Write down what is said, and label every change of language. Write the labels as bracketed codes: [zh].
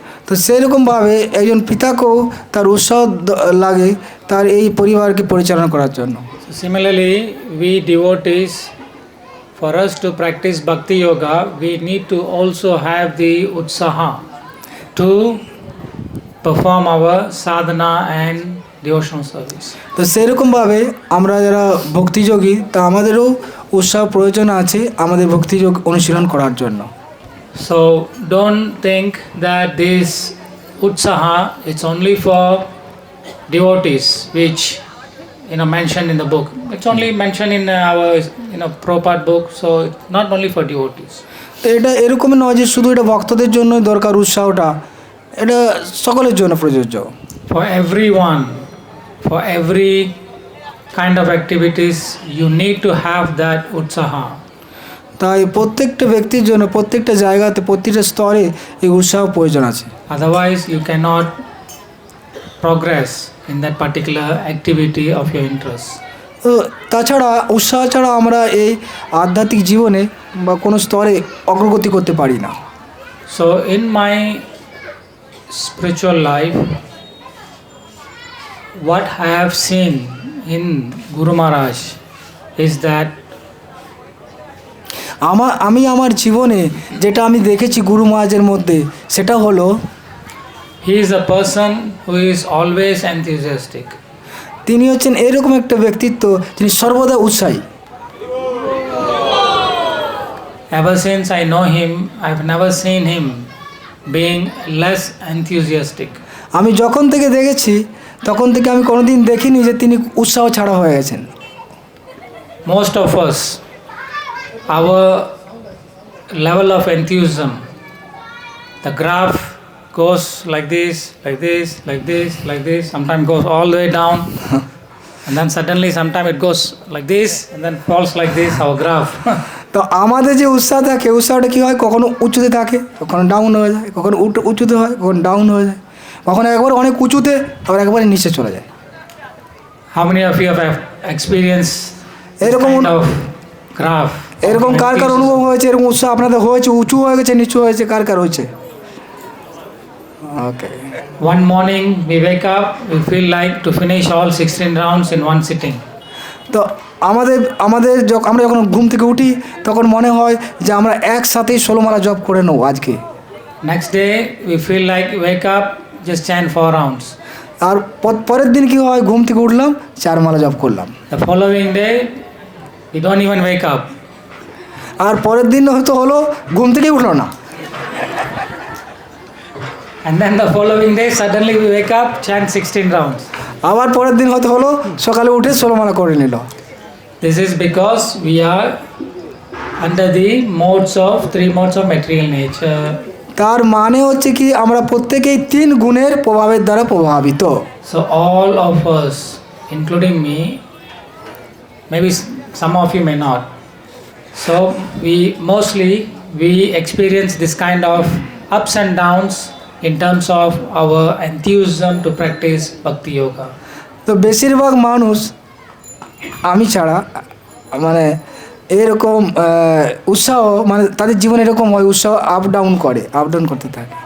[bn] তো সেরকমভাবে একজন পিতাকেও তার উৎসাহ লাগে তার এই পরিবারকে পরিচালনা করার জন্য। [en] Similarly, we devotees, for us to practice Bhakti Yoga, we need to also have the utsaha to perform our sadhana and devotional service. [bn] তো সেরকমভাবে আমরা যারা ভক্তিযোগী তা আমাদেরও উৎসাহ প্রয়োজন আছে আমাদের ভক্তিযোগ অনুশীলন করার জন্য। [en] So don't think that this utsaha is only for devotees, which mentioned in the book. It's only mentioned in our Prabhupada book, so it's not only for devotees. [bn] তো এটা এরকম নয় যে শুধু এটা ভক্তদের জন্যই দরকার উৎসাহটা, এটা সকলের জন্য প্রযোজ্য। [en] For everyone, for every kind of activities, you need to have that utsaha. [bn] তাই প্রত্যেকটা ব্যক্তির জন্য প্রত্যেকটা জায়গাতে প্রত্যেকটা স্তরে এই উৎসাহ প্রয়োজন আছে। [en] Otherwise, you cannot progress in that particular activity of your interest. [bn] তো তাছাড়া উৎসাহ ছাড়া আমরা এই আধ্যাত্মিক জীবনে বা কোনো স্তরে অগ্রগতি করতে পারি না। [en] So in my spiritual life, what I have seen in Guru Maharaj is that [bn] আমি আমার জীবনে যেটা আমি দেখেছি গুরু মহারাজের মধ্যে সেটা হলো [en] he is a person who is always enthusiastic. [bn] তিনি হচ্ছেন এরকম একটা ব্যক্তিত্ব যিনি সর্বদা উৎসাহী। [en] Ever since I know him, I've never seen him being less enthusiastic. [bn] আমি যখন থেকে দেখেছি তখন থেকে আমি কোনোদিন দেখিনি যে তিনি উৎসাহ ছাড়া হয়ে গেছেন। [en] Most of us, our level of enthusiasm, the graph goes like this, like this, like this, like this, sometimes goes all the way down and then suddenly sometimes it goes like this and then falls like this, our graph. [bn] তো আমাদের যে উৎসাহ থাকে উৎসাহটা কী হয়, কখনো উঁচুতে থাকে কখনো ডাউন হয়ে যায়, কখনো উঁচুতে হয় কখনো ডাউন হয়ে যায়, কখনো একবার অনেক উঁচুতে আবার একবারে নিচে চলে যায়। [en] How many of you have experienced this [bn] এরকম [en] kind of graph? [bn] এরকম কার কার অনুভব হয়েছে, এরকম উৎসাহ আপনাদের হয়েছে, উঁচু হয়ে গেছে নিচু হয়েছে, কার কার হয়েছে? ওকে। [en] One morning we wake up, we feel like to finish all 16 rounds in one sitting. [bn] তো আমরা যখন ঘুম থেকে উঠি তখন মনে হয় যে আমরা একসাথেই 16 মালা জপ করে নেব আজকে। [en] Next day we feel like wake up, just chant 4 rounds. [bn] আর পরের দিন কি হয়, ঘুম থেকে উঠলাম 4 মালা জপ করলাম। [en] The following day we don't even wake up. [bn] আর পরের দিন হয়তো হলো ঘুম থেকেই উঠলো না। [en] And then the following day suddenly we wake up, chant 16 rounds. [bn] আবার পরের দিন হয়তো হলো সকালে উঠে 16 মালা করে নিল। [en] This is because we are under the three modes of material nature. [bn] তার মানে হচ্ছে কি আমরা প্রত্যেকেই 3 গুণের প্রভাবের দ্বারা প্রভাবিত। [en] So all of us, including me, maybe some of you may not. So we experience this kind of ups and downs in terms of our enthusiasm to practice Bhakti Yoga. [bn] তো বেশিরভাগ মানুষ আমি ছাড়া মানে এরকম উৎসাহ মানে তাদের জীবনে এরকম হয়, উৎসাহ আপ ডাউন করতে থাকে।